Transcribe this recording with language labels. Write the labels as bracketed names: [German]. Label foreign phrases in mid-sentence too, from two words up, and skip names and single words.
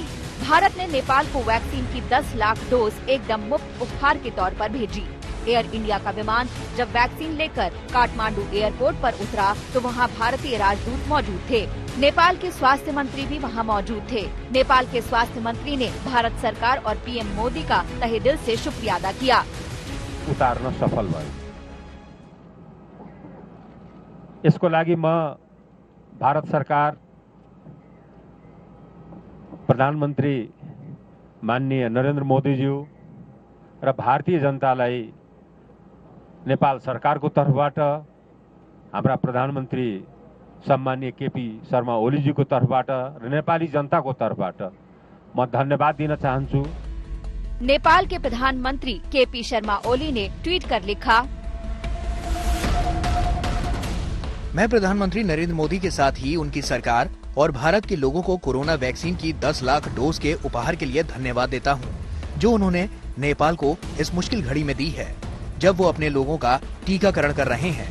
[Hindi] भारत ने नेपाल को वैक्सीन की 10 लाख डोज एकदम मुफ्त उपहार के तौर पर भेजी। एयर इंडिया का विमान जब वैक्सीन लेकर काठमांडू एयरपोर्ट पर उतरा तो वहां भारतीय राजदूत मौजूद थे। नेपाल के स्वास्थ्य मंत्री भी वहां मौजूद थे। नेपाल के स्वास्थ्य मंत्री ने भारत सरकार और पीएम मोदी का तहे दिल से शुक्रिया अदा किया। [Nepali] उतार्न सफल भयो। यसको लागि म भारत सरकार, प्रधानमन्त्री माननीय नरेन्द्र मोदीज्यू र भारतीय जनतालाई नेपाल सरकारको तर्फबाट, हाम्रा प्रधानमन्त्री सम्माननीय केपी शर्मा ओलीजीको तर्फबाट र नेपाली जनताको तर्फबाट म धन्यवाद दिन चाहन्छु। [Hindi] नेपाल के प्रधानमंत्री केपी शर्मा ओली ने ट्वीट कर लिखा, मैं प्रधानमंत्री नरेंद्र मोदी के साथ ही उनकी सरकार और भारत के लोगों को कोरोना वैक्सीन की 10 लाख डोज के उपहार के लिए धन्यवाद देता हूं, जो उन्होंने नेपाल को इस मुश्किल घड़ी में दी है, जब वो अपने लोगों का टीकाकरण कर रहे हैं।